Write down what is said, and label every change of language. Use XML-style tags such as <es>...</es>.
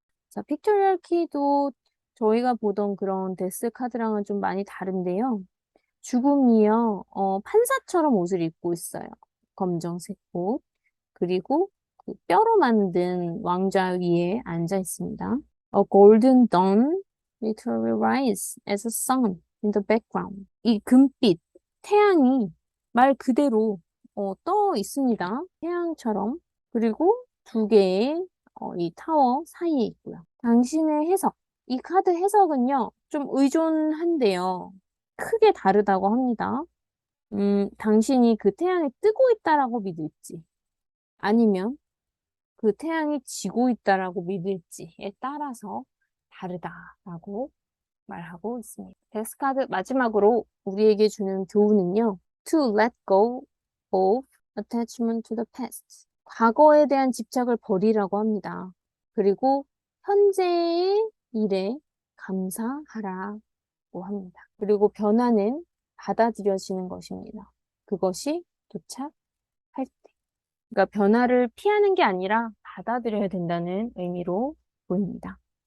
<ko>자, 픽토리얼 키도 저희가 보던 그런 데스 카드랑은 좀 많이 다른데요. 죽음이요, 판사처럼 옷을 입고 있어요. 검정색 옷. 그리고 그 뼈로 만든 왕좌 위에 앉아 있습니다.</ko> <en>A golden dawn literally rise as a sun in the background.</en> <ko>이 금빛, 태양이 말 그대로 떠 있습니다. 태양처럼. 그리고 두 개의 이 타워 사이에 있고요. 당신의 해석. 이 카드 해석은요, 좀 의존한데요. 크게 다르다고 합니다. 당신이 그 태양이 뜨고 있다라고 믿을지, 아니면 그 태양이 지고 있다라고 믿을지에 따라서 다르다라고 말하고 있습니다. 데스카드 마지막으로 우리에게 주는 교훈은요.</ko> <en>To let go of attachment to the past.</en> <ko>과거에 대한 집착을 버리라고 합니다. 그리고 현재의 일에 감사하라고 합니다. 그리고 변화는 받아들여지는 것입니다. 그것이 도착할 때. 그러니까 변화를 피하는 게 아니라 받아들여야 된다는 의미로 보입니다.</ko>